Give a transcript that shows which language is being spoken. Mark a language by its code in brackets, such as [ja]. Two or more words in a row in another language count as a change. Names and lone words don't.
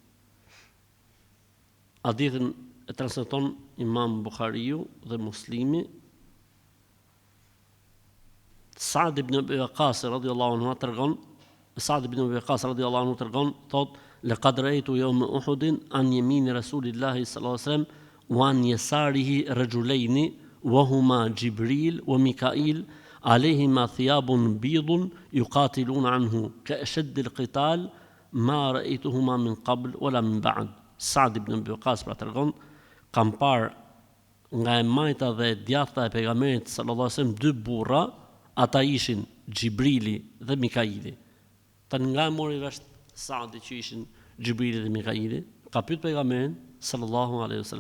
[sq] Hadithin e transmeton Imam Buhariu dhe Muslimi. Sa'd ibn Abi Waqqas [ar] رضي الله عنه [sq] tregon, thot: [ar] "لقد رأيت يوم أحد عن يمين رسول الله صلى الله عليه وسلم وعن يساره رجلين وهما جبريل وميكائيل عليهما ثياب بيض يقاتلون عنه كأشد القتال ما رأيتهما من قبل ولا من بعد." [sq] Sa'd ibn Abi Waqqas pra tregon, kam parë nga e majta dhe e djathta e pejgamberit [ar] صلى الله عليه وسلم [sq] dy burra, ata ishin Xhibrili dhe Mikaili. Tan nga mori vesh Sa'di që ishin Xhibrili dhe Mikaili, ka pyet pejgamberin [ar] صلى الله عليه وسلم.